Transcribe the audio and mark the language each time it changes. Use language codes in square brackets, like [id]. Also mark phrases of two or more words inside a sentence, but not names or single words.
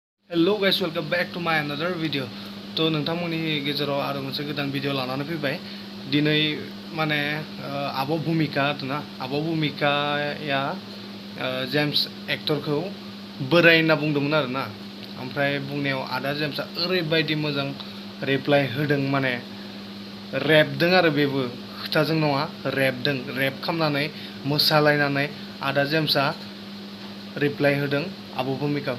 [en] Hello guys welcome back to my another video. [brx] तो नोंथांमोननि गेजेराव आरो मोनसे गोदान भिडियो लानानै फैबाय। दिनै माने आब' भूमिका आरोना आब' भूमिकाया जेम्स एक्टरखौ बोराय होनना बुंदोंमोन आरोना। ओमफ्राय बुंनायाव आदा जेम्सआ ओरैबायदि मोजां रिप्लाइ होदों, माने रेपदों आरो बेबो खोथाजों नङा, रेपदों, रेप खालामनानै मोसालायनानै आदा जेम्सआ रिप्लाइ होदों आब' भूमिकाखौ।